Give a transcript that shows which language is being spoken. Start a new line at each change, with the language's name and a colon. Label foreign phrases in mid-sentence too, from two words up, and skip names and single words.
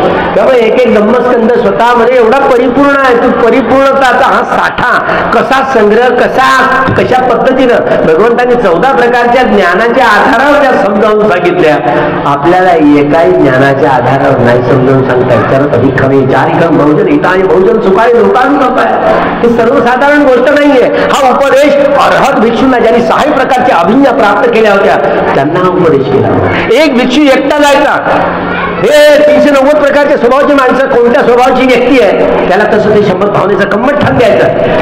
Marathi: त्यामुळे एक धम्मस्कंद स्वतःमध्ये एवढा परिपूर्ण आहे. तो परिपूर्णताचा हा साठा कसा संग्रह, कशा पद्धतीनं भगवंतांनी 14 प्रकारच्या ज्ञानाच्या आधारावर त्या समजावून सांगितल्या. आपल्याला एकाही ज्ञानाच्या आधारावर नाही समजावून सांगता येत. तर अधिक कमी 4
Pali: बहुजन हिताय बहुजन सुखाय लोकानुकंपाय,
Marathi: ही सर्वसाधारण गोष्ट नाहीये. हा उपदेश अर्हत भिक्षूंना, ज्यांनी 6 प्रकारच्या अभिज्ञा प्राप्त केल्या होत्या, त्यांना हा उपदेश केला. एक भिक्षू एकटा जायचा. हे 390 प्रकारच्या स्वभावाची माणसं, कोणत्या स्वभावाची व्यक्ती आहे त्याला तसं ते 100 भावनेचा कम्मठाण द्यायचं.